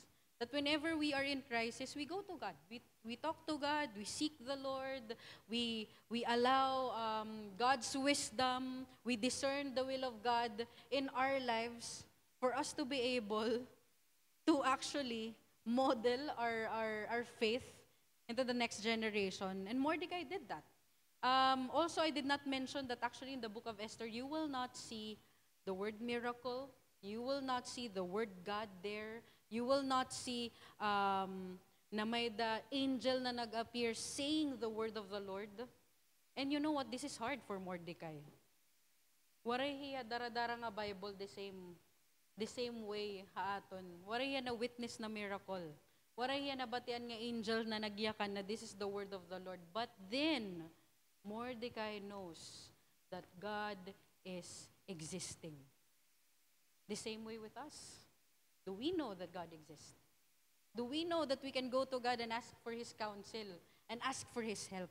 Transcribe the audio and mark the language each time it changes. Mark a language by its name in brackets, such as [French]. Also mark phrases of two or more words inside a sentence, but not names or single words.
[English] That whenever we are in crisis, we go to God. We talk to God, we seek the Lord, we allow God's wisdom, we discern the will of God in our lives for us to be able to actually model our faith into the next generation. And Mordecai did that. Also, I did not mention that actually in the book of Esther, you will not see the word miracle. You will not see the word God there. You will not see [Waray] na may [English] the angel na nag-appear saying the word of the Lord. And you know what? This is hard for Mordecai. [Waray] Waray hiya daradara nga Bible [English] the same way [Waray] haaton. Waray hiya na witness na miracle. Waray hiya na batian nga angel na nagyakan na [English] this is the word of the Lord. But then, Mordecai knows that God is existing. The same way with us. Do we know that God exists? Do we know that we can go to God and ask for His counsel and ask for His help?